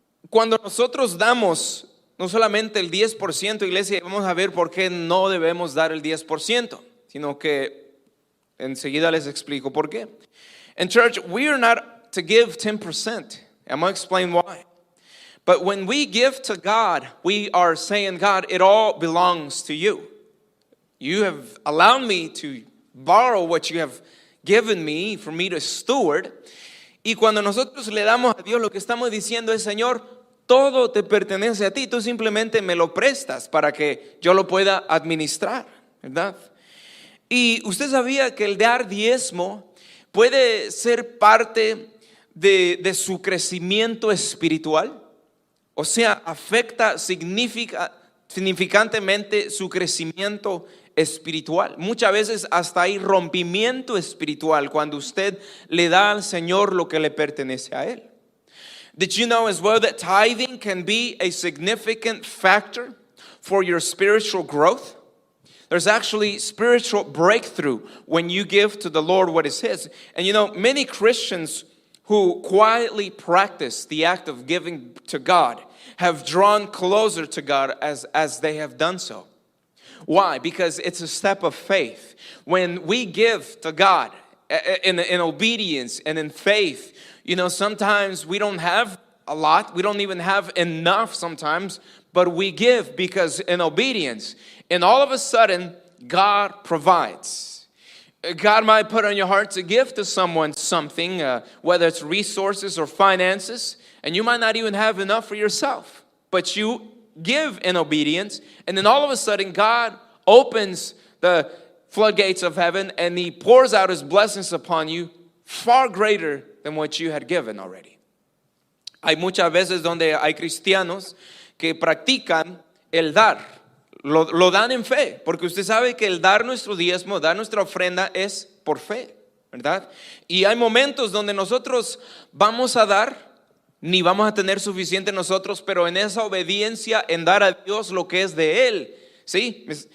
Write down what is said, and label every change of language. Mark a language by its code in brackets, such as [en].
[es] Cuando nosotros damos no solamente el 10%, iglesia, vamos a ver por qué no debemos dar el 10%, sino que enseguida les explico por qué. [en] In church, we are not to give 10%. I'm going to explain why. But when we give to God, we are saying, God, it all belongs to you. You have allowed me to borrow what you have given me for me to steward. [es] Y cuando nosotros le damos a Dios, lo que estamos diciendo es, Señor, todo te pertenece a ti, tú simplemente me lo prestas para que yo lo pueda administrar, ¿verdad? Y usted sabía que el dar diezmo puede ser parte de su crecimiento espiritual. O sea, afecta significantemente su crecimiento espiritual. Muchas veces hasta hay rompimiento espiritual cuando usted le da al Señor lo que le pertenece a Él. [en] Did you know as well that tithing can be a significant factor for your spiritual growth? There's actually spiritual breakthrough when you give to the Lord what is His. And you know, many Christians who quietly practice the act of giving to God have drawn closer to God as they have done so. Why? Because it's a step of faith. When we give to God in obedience and in faith, you know, sometimes we don't have a lot. We don't even have enough sometimes, but we give because in obedience. And all of a sudden, God provides. God might put on your heart to give to someone something, whether it's resources or finances, and you might not even have enough for yourself. But you give in obedience, and then all of a sudden, God opens the floodgates of heaven, and He pours out His blessings upon you far greater than what you had given already. [es] Hay muchas veces donde hay cristianos que practican el dar. Lo dan en fe, porque usted sabe que el dar nuestro diezmo, dar nuestra ofrenda es por fe, ¿verdad? Y hay momentos donde nosotros vamos a dar, ni vamos a tener suficiente nosotros, pero en esa obediencia, en dar a Dios lo que es de Él, ¿sí?